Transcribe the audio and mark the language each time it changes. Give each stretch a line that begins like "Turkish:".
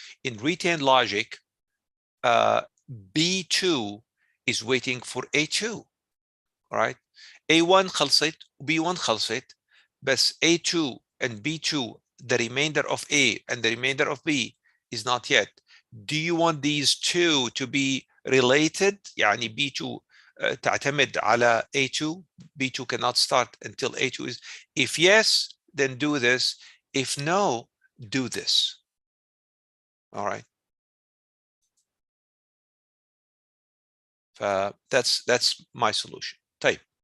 English: In retained logic, B2 is waiting for A2. All right. A1
Arabic: خلصت B1 خلصت بس
English: A2 and B2, the remainder of A and the remainder of B is not yet. Do you want these two to be related?
Arabic: يعني B2 تعتمد على A2.
English: B2 cannot start until A2 is. If yes, then do this. If no, do this. All right. That's my solution. Type.